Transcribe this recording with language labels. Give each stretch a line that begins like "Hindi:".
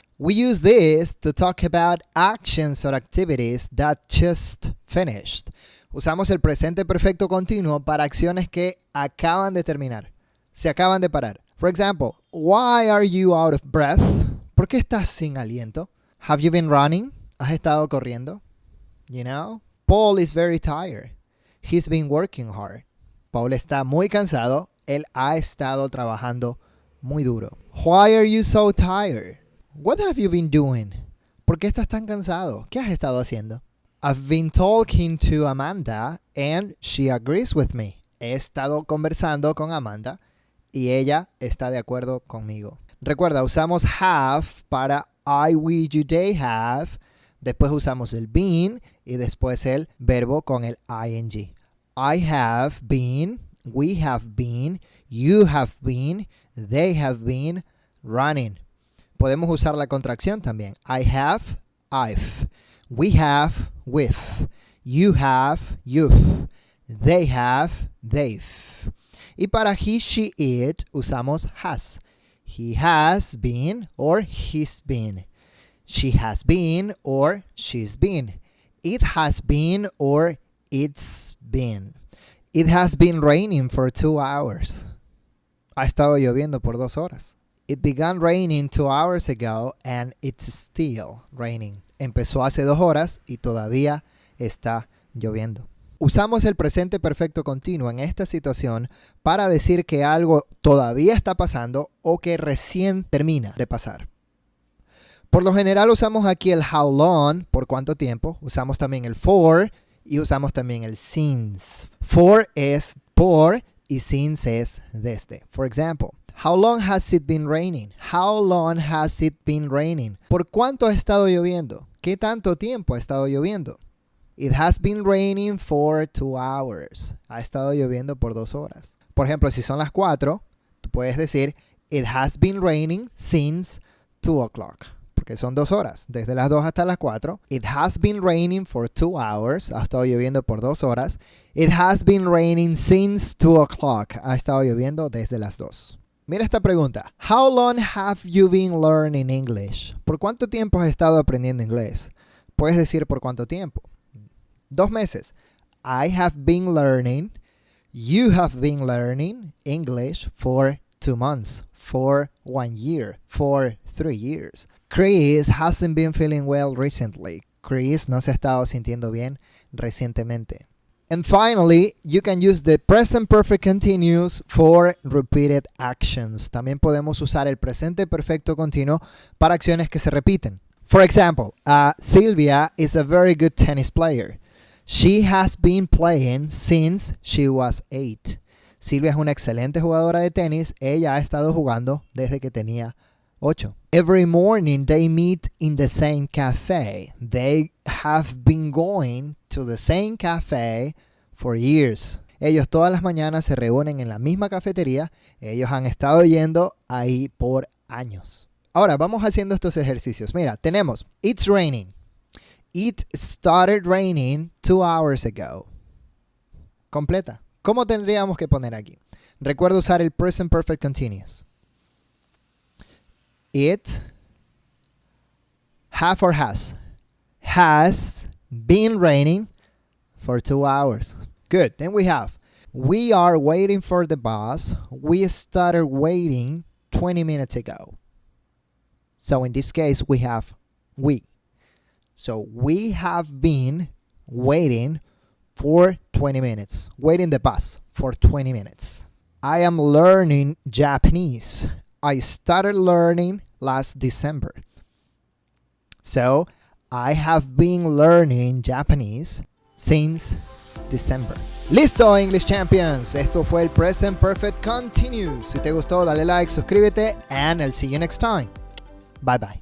English: We use this to talk about actions or activities that just finished.
Spanish: Usamos el presente perfecto continuo para acciones que acaban de terminar. Se acaban de parar.
English: For example, why are you out of breath?
Spanish: ¿Por qué estás sin aliento?
English: Have you been running?
Spanish: ¿Has estado corriendo?
English: You know? Paul is very tired. He's been working hard.
Spanish: Paul está muy cansado. Él ha estado trabajando muy duro.
English: Why are you so tired? What have you been doing?
Spanish: ¿Por qué estás tan cansado? ¿Qué has estado haciendo?
English: I've been talking to Amanda and she agrees with me.
Spanish: He estado conversando con Amanda y ella está de acuerdo conmigo. Recuerda, usamos have para I, we, you, they have. Después usamos el been y después el verbo con el ing.
English: I have been, we have been, you have been, they have been running.
Spanish: Podemos usar la contracción también.
English: I have, I've. We have, we've. You have, you've. They have, they've.
Spanish: Y para
English: he, she, it
Spanish: usamos
English: has. He has been or he's been. She has been or she's been. It has been or it's been. It has been raining for 2 hours.
Spanish: Ha estado lloviendo por 2 horas.
English: It began raining 2 hours ago and it's still raining.
Spanish: Empezó hace 2 horas y todavía está lloviendo. Usamos el presente perfecto continuo en esta situación para decir que algo todavía está pasando o que recién termina de pasar. Por lo general usamos aquí el how long, por cuánto tiempo. Usamos también el for y usamos también el since. For es por y since es desde.
English: For example, how long has it been raining? How long has it been raining?
Spanish: ¿Por cuánto ha estado lloviendo? ¿Qué tanto tiempo ha estado lloviendo?
English: It has been raining for 2 hours.
Spanish: Ha estado lloviendo por 2 horas. Por ejemplo, si son las 4, tú puedes decir
English: it has been raining since 2 o'clock.
Spanish: Porque son 2 horas, desde las 2 hasta las 4.
English: It has been raining for 2 hours.
Spanish: Ha estado lloviendo por 2 horas.
English: It has been raining since 2 o'clock.
Spanish: Ha estado lloviendo desde las 2. Mira esta pregunta.
English: How long have you been learning English?
Spanish: ¿Por cuánto tiempo has estado aprendiendo inglés? Puedes decir por cuánto tiempo. 2 meses.
English: I have been learning. You have been learning English for 2 months. For 1 year. For 3 years. Chris hasn't been feeling well recently.
Spanish: Chris no se ha estado sintiendo bien recientemente.
English: And finally, you can use the present perfect continuous for repeated actions.
Spanish: También podemos usar el presente perfecto continuo para acciones que se repiten.
English: For example, Sylvia is a very good tennis player. She has been playing since she was 8.
Spanish: Silvia es una excelente jugadora de tenis. Ella ha estado jugando desde que tenía 8.
English: Every morning they meet in the same cafe. They have been going to the same cafe for years.
Spanish: Ellos todas las mañanas se reúnen en la misma cafetería. Ellos han estado yendo ahí por años. Ahora vamos haciendo estos ejercicios. Mira, tenemos
English: it's raining. It started raining 2 hours ago.
Spanish: Completa. ¿Cómo tendríamos que poner aquí? Recuerda usar el present perfect continuous.
English: It, have or has been raining for 2 hours. Good. Then we have, we are waiting for the bus. We started waiting 20 minutes ago. So in this case, we have we. So we have been waiting for 20 minutes. Waiting the bus for 20 minutes. I am learning Japanese. I started learning last December. So I have been learning Japanese since December. Listo, English Champions.
Spanish: Esto fue el Present Perfect Continuo. Si te gustó, dale like, suscríbete,
English: and I'll see you next time. Bye bye.